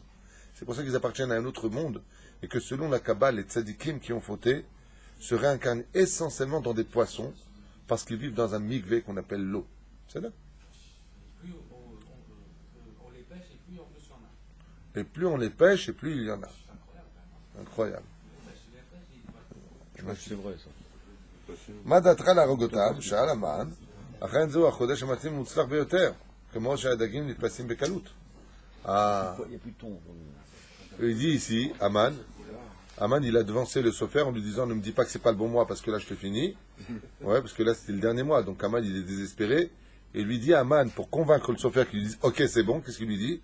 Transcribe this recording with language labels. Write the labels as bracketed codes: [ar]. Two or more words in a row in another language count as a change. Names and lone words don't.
[fr] C'est pour ça qu'ils appartiennent à un autre monde, et que selon la Kabbale, les tzadikim qui ont fauté se réincarnent essentiellement dans des poissons, parce qu'ils vivent dans un migvé qu'on appelle l'eau. C'est là. Plus on les pêche et plus en plus il y en a. Et plus on les pêche, et plus il y en a. Incroyable. C'est vrai, ça. [he] מה דעתך להרוגותם? שאל המן, אכן זהו החודש המתאים ומוצלח ביותר, כמו שהדגים נתפסים בקלות. [fr] Il n'y a plus de thon. Il dit ici, Aman, il a devancé le Sofer en lui disant ne me dis pas que c'est pas le bon mois parce que là je te finis. Ouais, parce que là c'était le dernier mois, donc Aman il est désespéré. Et lui dit à Aman, pour convaincre le Sofer qu'il lui dise ok c'est bon, qu'est-ce qu'il lui dit?